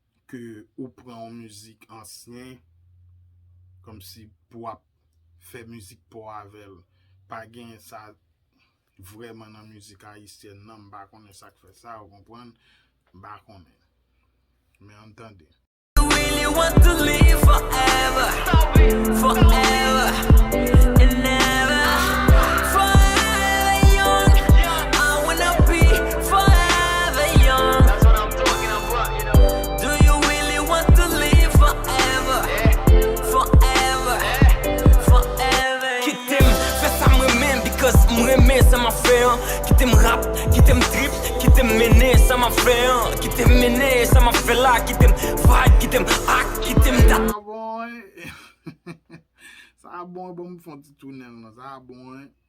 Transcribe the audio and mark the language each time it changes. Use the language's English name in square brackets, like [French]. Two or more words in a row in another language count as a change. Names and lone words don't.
[Haitian Creole] Ke ou pran yon mizik ansyen, kòm si pou ap fè mizik pou avè l. Pa gen sa vreman nan mizik ayisyen nan, m pa konnen sa k fè sa, ou konprann? M pa konnen. Men antande. [English] You really want to live forever, forever and ever. Forever young, I wanna be forever young. Do you really want to live forever, forever, forever? [Haitian Creole] Kite m, fè sa m remen, because m remen sa m a fè, an. Kite m rap, kite m drip, kite m mene, sa m a fè, an. Kite m mene, sa m a fè la, kite m vibe, kite m ak, kite m dat. Sa bon, eh. Sa bon, bon, m fè ti tounen la, sa bon, eh.